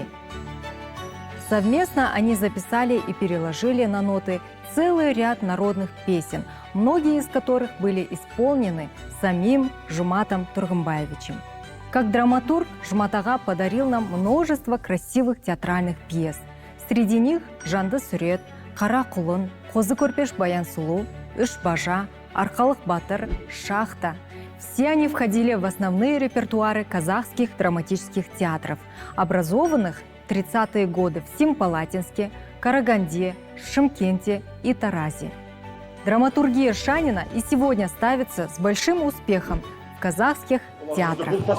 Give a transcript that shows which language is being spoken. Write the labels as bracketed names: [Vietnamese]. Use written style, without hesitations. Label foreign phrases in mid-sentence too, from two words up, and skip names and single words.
[Russian] Совместно они записали и переложили на ноты целый ряд народных песен, многие из которых были исполнены самим Жуматом Тургымбаевичем. Как драматург Жумат ага подарил нам множество красивых театральных пьес. Среди них «Жанды сүрет», «Қара құлын», «Қозы көрпеш баян сұлу», «Үш бажа», «Арқалық батыр», «Шахта». Все они входили в основные репертуары казахских драматических театров, образованных в 30-е годы в Семипалатинске, Караганде, Шымкенте и Таразе. Драматургия Шанина и сегодня ставится с большим успехом в казахских театрах.